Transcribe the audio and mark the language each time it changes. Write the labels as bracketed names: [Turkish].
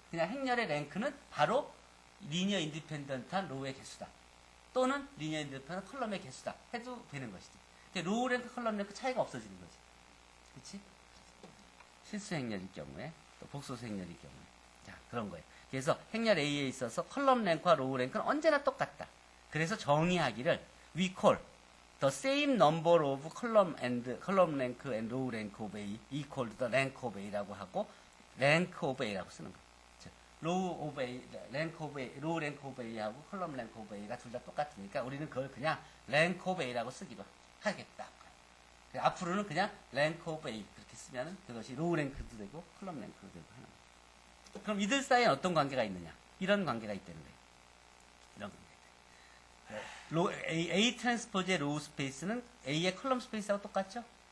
[Korean] 그냥 행렬의 랭크는 바로 리니어 인디펜던트한 로우의 개수다. 또는 리니어 인디펜던트 컬럼의 개수다. 해도 되는 것이지. 로우 랭크, 컬럼 랭크 차이가 없어지는 거지. 그렇지? 실수 행렬일 경우에 또 복소수 행렬일 경우에 자 그런 거예요. 그래서 행렬 A에 있어서 컬럼 랭크와 로우 랭크는 언제나 똑같다. 그래서 정의하기를 [English] we call the same number of column rank and row rank of A equal to the rank of A라고 하고 rank of A라고 [Korean] 쓰는 거예요. row of A, rank of A, row rank of A하고 column rank of A가 둘 다 똑같으니까 우리는 그걸 그냥 rank of A라고 쓰기로 하겠다. 앞으로는 그냥 rank of A 그렇게 쓰면은 그것이 row rank도 되고 column rank도 되고 하는 거예요. 그럼 이들 사이에 어떤 관계가 있느냐? 이런 관계가 있다는 거예요. 이런 관계. A 트랜스포즈의 로우 스페이스는 A의 컬럼 스페이스하고 똑같죠?